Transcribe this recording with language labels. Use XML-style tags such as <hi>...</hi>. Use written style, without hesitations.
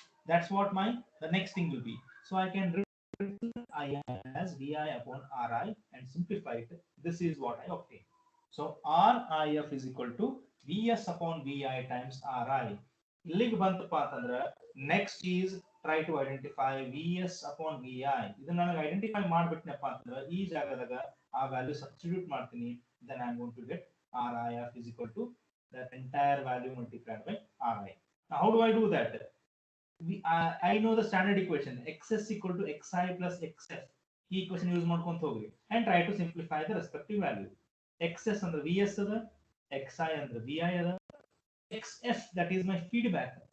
<en>That's what the next thing will be. So I can I as VI upon RI and simplify it. This is what I obtain. So RIF is equal to VS upon VI times RI.</en> <kn>ಇಲ್ಲಿಗೆ ಬಂತಪ್ಪ ಅಂತಂದ್ರೆ</kn> <en>next is try to identify VS upon VI.</en> <kn>ಇದನ್ನ ನನಗೆ identify ಮಾಡ್ಬಿಟ್ನಪ್ಪ ಅಂತಂದ್ರೆ ಈ ಜಾಗದಾಗ ಆ value substitute ಮಾಡ್ತೀನಿ.</kn> <en>Then I'm going to get RIF is equal to that entire value multiplied by RI. Now how do I do that? I know the standard equation, XS equal to XI plus XF.</en> <kn>ಈ equation use ಮಾಡ್ಕೊಂತ ಹೋಗ್ರಿ</kn> <en>and try to simplify the respective value.</en> <kn>XS ಅಂದ್ರೆ VS ಅದ, XI ಅಂದ್ರೆ VI ಅದ, XF</kn> <en>that is my feedback.</en>